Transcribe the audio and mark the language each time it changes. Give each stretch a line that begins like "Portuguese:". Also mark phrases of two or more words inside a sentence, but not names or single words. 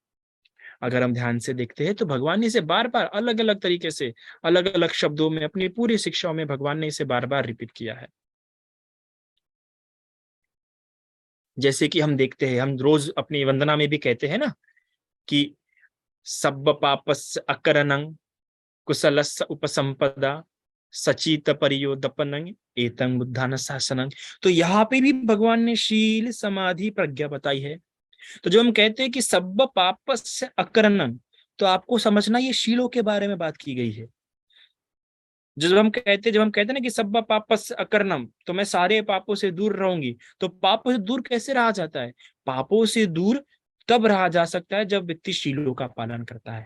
Hindi: अगर हम ध्यान से देखते हैं तो भगवान ने इसे बार बार अलग अलग तरीके से, अलग अलग शब्दों में, अपनी पूरी शिक्षाओं में भगवान ने इसे बार बार रिपीट किया है। जैसे कि हम देखते हैं, हम रोज अपनी वंदना में भी कहते हैं ना कि
Pali: सब्ब पापस्य अकरणं कुशलस्य उपसंपदा सचित परियोदपनं एतं बुद्धान शासनं।
Hindi: तो यहाँ पे भी भगवान ने शील, समाधि, प्रज्ञा बताई है। तो जब हम कहते हैं कि
Pali: सब्ब पापस्य अकरणं,
Hindi: तो आपको समझना ये शीलों के बारे में बात की गई है। जब हम कहते हैं ना कि
Pali: सब्बा पापस्य अकरणम,
Hindi: तो मैं सारे पापों से दूर रहूंगी, तो पापों से दूर कैसे रहा जाता है? पापों से दूर तब रहा जा सकता है जब व्यक्ति शीलों का पालन करता है।